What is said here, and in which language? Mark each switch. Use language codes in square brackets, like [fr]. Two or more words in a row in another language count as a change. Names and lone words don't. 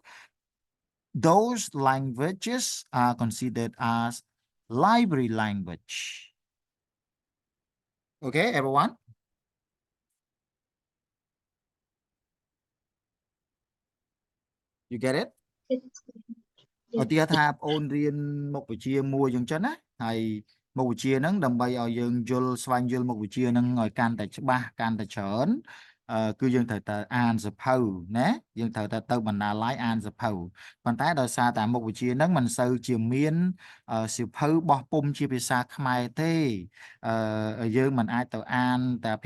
[en] Those languages are considered as library language. Okay, everyone? You get it? [km] ឧទាហរណ៍ថាបងអូនរៀនមុខវិជ្ជាមួយអញ្ចឹងណាហើយមុខវិជ្ជាហ្នឹងដើម្បីឲ្យយើងយល់ស្វែងយល់មុខវិជ្ជាហ្នឹងឲ្យកាន់តែច្បាស់កាន់តែច្រើនគឺយើងត្រូវតែអានសភៅណាយើងត្រូវតែទៅ បណ្ណាល័យអានសភៅប៉ុន្តែដោយសារតែមុខវិជ្ជាហ្នឹងមិនសូវជាមានសៀវភៅបោះពុម្ពជាភាសាខ្មែរទេយើងមិនអាចទៅអានតែភា